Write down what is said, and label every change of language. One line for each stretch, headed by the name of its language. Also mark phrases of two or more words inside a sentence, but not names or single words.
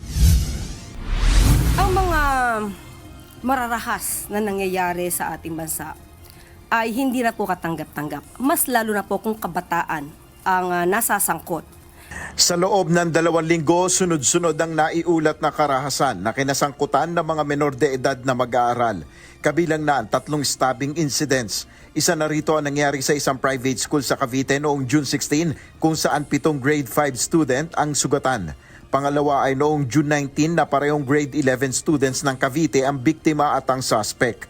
Filipino: Ang mga mararahas na nangyayari sa ating bansa ay hindi na po katanggap-tanggap. Mas lalo na po kung kabataan ang nasasangkot. Sa loob ng 2 linggo, sunod-sunod ang naiulat na karahasan na kinasangkutan ng mga menor de edad na mag-aaral. Kabilang na ang 3
English: stabbing incidents.
Filipino: Isa na rito ang nangyari sa isang
English: private school
Filipino: sa Cavite noong June 16 kung saan 7
English: grade 5 student
Filipino: ang sugatan. Pangalawa ay noong June 19 na parehong
English: grade 11 students
Filipino: ng Cavite ang biktima at ang suspect.